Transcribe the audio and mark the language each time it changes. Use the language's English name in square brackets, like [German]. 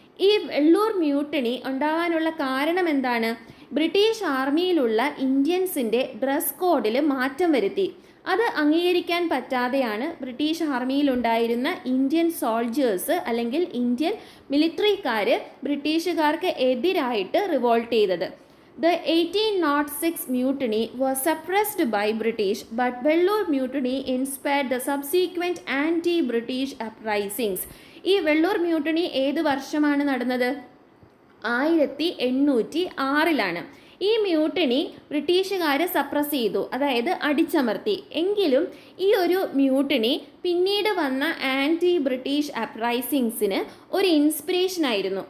[Malayalam] ഈ വെള്ളൂർ മ്യൂട്ടണി ഉണ്ടാകാനുള്ള കാരണം എന്താണ്? ബ്രിട്ടീഷ് ആർമിയിലുള്ള ഇന്ത്യൻസിൻ്റെ ഡ്രസ് കോഡിൽ മാറ്റം വരുത്തി. അത് അംഗീകരിക്കാൻ പറ്റാതെയാണ് ബ്രിട്ടീഷ് ആർമിയിലുണ്ടായിരുന്ന ഇന്ത്യൻ സോൾജേഴ്സ് അല്ലെങ്കിൽ ഇന്ത്യൻ മിലിറ്ററിക്കാർ ബ്രിട്ടീഷുകാർക്ക് എതിരായിട്ട് റിവോൾട്ട് ചെയ്തത്. [English] The 1806 mutiny was suppressed by British, but Vellore mutiny inspired the subsequent anti-British uprisings. [Malayalam] ഈ വെള്ളൂർ മ്യൂട്ടണി ഏത് വർഷമാണ് നടന്നത്? 1806 ഈ മ്യൂട്ടണി ബ്രിട്ടീഷുകാർ സപ്രസ് ചെയ്തു, അതായത് അടിച്ചമർത്തി. എങ്കിലും ഈ ഒരു മ്യൂട്ടണി പിന്നീട് വന്ന ആൻറ്റി ബ്രിട്ടീഷ് അപ്രൈസിങ്സിന് ഒരു ഇൻസ്പിറേഷൻ ആയിരുന്നു.